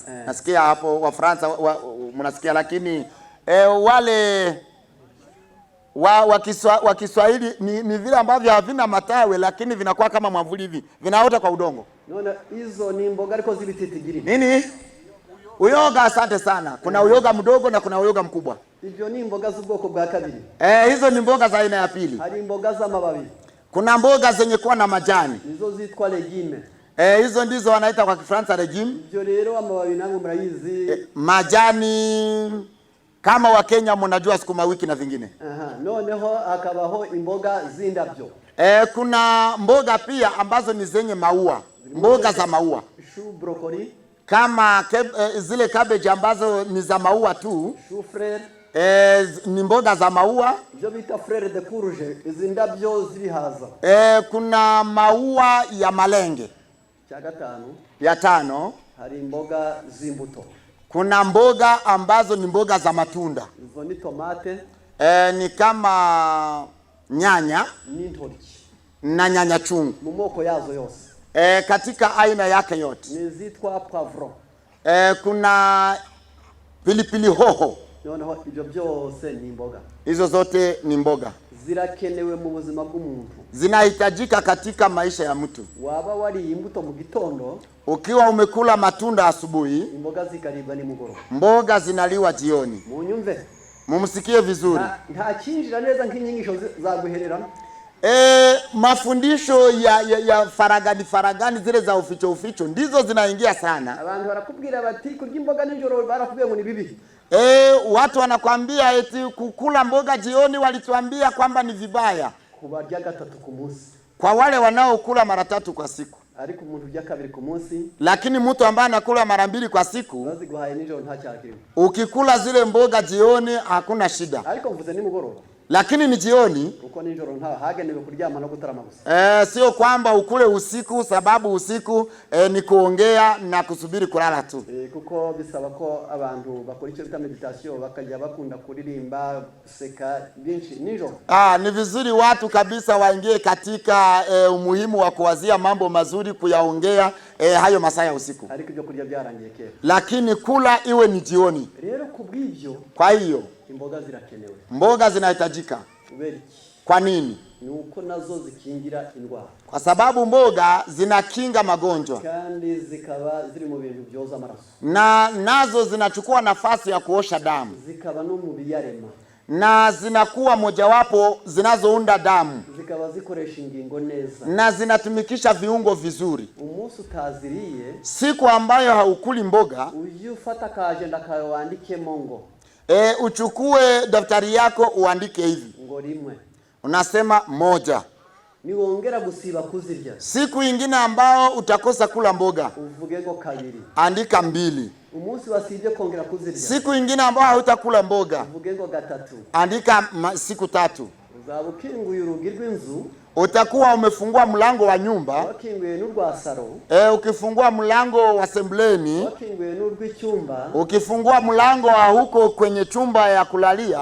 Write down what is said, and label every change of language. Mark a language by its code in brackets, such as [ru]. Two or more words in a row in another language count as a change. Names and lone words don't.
[sw] Nasikia hapo wa Fransa mnasikia, lakini wale wa Kiswahili ni vile ambavyo havina matawi lakini vinakuwa kama mwamvuli hivi, vinaota kwa udongo. Naona hizo ni mboga [rw] ariko z'ibititigiri. [sw] Nini? Uyoga. Asante sana. Kuna uyoga mdogo na kuna uyoga mkubwa. [rw] Hivyo ni mboga z'ubwoko bwa kabiri. [sw] Hizo ni mboga za aina ya pili. [rw] Hari mboga z'amababi. [sw] Kuna mboga zenye kuwa na majani. Hizo zitwa legume. Hizo ndizo wanaita kwa Kifaransa legume. [rw] Hivyo rero amababi nangu murayizi. [sw] Majani kama wa Kenya mnajua sukuma wiki na vingine. [rw] Noneho akabaho imboga z'indabyo. [sw] Kuna mboga pia ambazo ni zenye maua. Mboga za maua. [fr] Shu broccoli. [sw] Kama zile cabbage ambazo ni za maua tu. [fr] Shu frere. [sw] Ni mboga za maua. [rw] Ibyo bita [fr] frere de courge, [rw] izi ndabyo z'ibihaza. [sw] Kuna maua ya malenge. Ya 5. [rw] Hari mboga z'imbuto. [sw] Kuna mboga ambazo ni mboga za matunda. [rw] Izo ni tomate. [sw] Ni kama nyanya [rw] n'intoryi [sw] na nyanya chungu. [rw] mu moko yazo yose. [sw] katika aina yake yote. [rw] Nizitwa poivron. [sw] Kuna pilipili hoho. [rw] Noneho ibyo byose ni imboga. [sw] Hizo zote ni mboga. [rw] Zirakenewe mu buzima bw'umuntu. [sw] Zinahitajika katika maisha ya mtu. [rw] Waba wari imbuto mu gitondo, [sw] ukiwa umekula matunda asubuhi, [rw] imboga zikaribwa nimugoroba. [sw] Mboga zinaliwa jioni. [rw] Munyumve. [sw] Mumsikie vizuri. [rw] Nta kinjira neza nk'inyigisho zaguhererana. [sw] Mafundisho ya faragani zile za uficho ndizo zinaingia sana. [rw] Abantu barakubwira bati kurya imboga nijoro barakubwiye ngo ni bibi. [sw] Watu wanakwambia eti kukula mboga jioni walituambia kwamba ni vibaya. [rw] Kubarya gatatu ku munsi. [sw] Kwa wale wanaokula mara 3 kwa siku. [rw] Ariko umuntu urya 2 ku munsi. [sw] Lakini mtu ambaye anakula mara 2 kwa siku, [rw] baziguhaye nijoro nta cyakiri. [sw] Ukikula zile mboga jioni hakuna shida. [rw] Ariko mvuze ni mugoroba. [sw] Lakini ni jioni, [rw] uko nijoro nta hagenewe kuryama no gutarama gusa. [sw] Sio kwamba ukule usiku, sababu usiku ni kuongea na kusubiri kulala tu. [rw] Kuko bisaba ko abantu bakora icyo bita meditation, bakajya bakunda kuririmba, guseka byinshi nijoro. [sw] Ni vizuri watu kabisa waingie katika umuhimu wa kuwazia mambo mazuri, kuyaongea hayo masaa ya usiku. [rw] Ariko ibyo kurya byarangiye kera. [sw] Lakini kula iwe ni jioni. [rw] Rero kubw'ibyo, [sw] kwa hiyo [rw] imboga zirakenewe. [sw] Mboga zinahitajika. Kwa nini? [rw] Nuko nazo zikingira indwara. [sw] Kwa sababu mboga zinakinga magonjwa. [rw] Kandi zikaba ziri mu bintu byoza amaraso. [sw] Na nazo zinachukua nafasi ya kuosha damu. [rw] Zikaba no mu biyarema. [sw] Na zinakuwa mojawapo zinazounda damu. [rw] Zikaba zikoresha ingingo neza. [sw] Na zinatumikisha viungo vizuri. [rw] Umunsi utaziriye, [sw] siku ambayo haukuli mboga, [rw] ujye ufata kaagenda kawe wandike mongo. [sw] Uchukue daftari yako uandike hivi. [rw] Ngo rimwe. [sw] Unasema 1. [rw] Niwongera gusiba kuzirya. [sw] Siku nyingine ambao utakosa kula mboga, [rw] uvuge ngo 2. [sw] Andika 2. [rw] Umunsi wasibye kongera kuzirya. [sw] Siku nyingine ambao hautakula mboga, [rw] uvuge ngo 3. [sw] Andika siku 3. [rw] Uzabukinguye urugi rw'inzu, [sw] utakuwa umefungua mlango wa nyumba. [rw] Wakinguye n'urwa saro. [sw] Ukifungua mlango wa sembleni. [rw] Wakinguye n'urw'icyumba. [sw] Ukifungua mlango wa huko kwenye chumba ya kulalia.